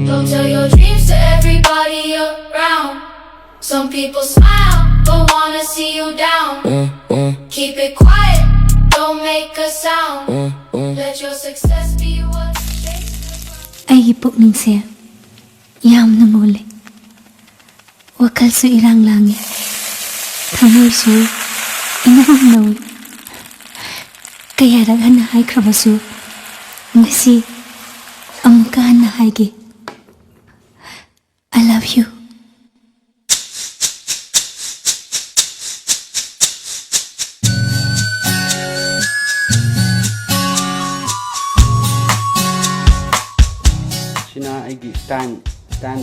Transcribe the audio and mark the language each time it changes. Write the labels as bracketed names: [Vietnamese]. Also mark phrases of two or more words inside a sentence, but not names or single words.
[English] Don't tell your dreams to everybody around. Some people smile, but wanna see you down. Keep it quiet, don't make a sound. Let your success be what shakes the ground. [Manipuri] ꯑꯩꯒꯤ ꯄꯨꯛꯅꯤꯡꯁꯦ ꯌꯥꯝꯅ ꯃꯨꯜꯂꯦ, ꯋꯥꯈꯜꯁꯨ ꯏꯔꯥꯡ ꯂꯥꯡꯉꯦ, ꯊꯃꯣꯏꯁꯨ ꯏꯅꯧ ꯅꯧꯏ. ꯀꯌꯥꯔꯛ ꯍꯟꯅ ꯍꯥꯏꯈ꯭ꯔꯕꯁꯨ ꯉꯁꯤ ꯑꯃꯨꯛꯀ ꯍꯟꯅ ꯍꯥꯏꯒꯦ. [English] I love you. [Manipuri] Sina aigi stand